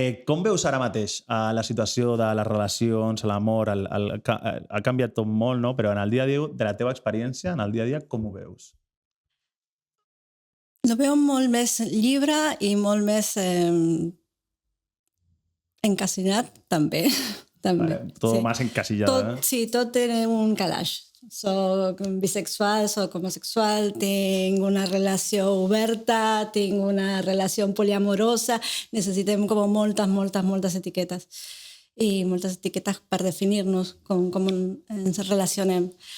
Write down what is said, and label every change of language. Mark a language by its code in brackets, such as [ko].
[ca] Com veus ara mateix la situació de les relacions, l'amor? Ha canviat tot molt, no? Però en el dia a dia, de la teva experiència, en el dia a dia, com ho veus? [es] Lo veo [ca] molt més llibre i molt més encasillat, també. [es] Vale, todo más encasillado. [ca] Tot té un calaix. Soc bisexual, soc homosexual, tinc una relació oberta, tinc una relació poliamorosa, necessitem com moltes etiquetes. I moltes etiquetes per definir-nos com ens relacionem.